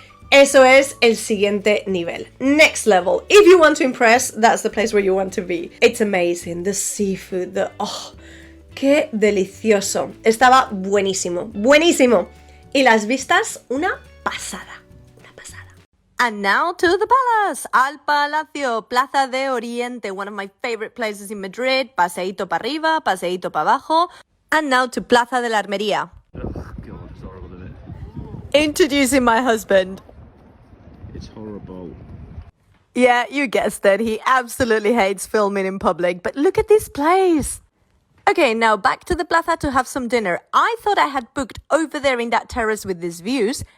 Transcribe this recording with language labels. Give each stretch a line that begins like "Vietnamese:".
Spanish: Eso es el siguiente nivel.
English: Next level. If you want to impress, that's the place where you want to be. It's amazing. The seafood,
Spanish: qué delicioso. Estaba buenísimo, buenísimo. Y las vistas, una pasada. Una pasada.
English: And now to the palace.
Spanish: Al Palacio,
English: Plaza de Oriente, one of my favorite places in Madrid.
Spanish: Paseíto para arriba, paseíto para abajo.
English: And now to Plaza de la Armería. Oh, God, it's horrible, isn't it? Introducing my husband. It's horrible. Yeah, you guessed it. He absolutely hates filming in public. But look at this place. Okay, now back to the plaza to have some dinner. I thought I had booked over there in that terrace with these views.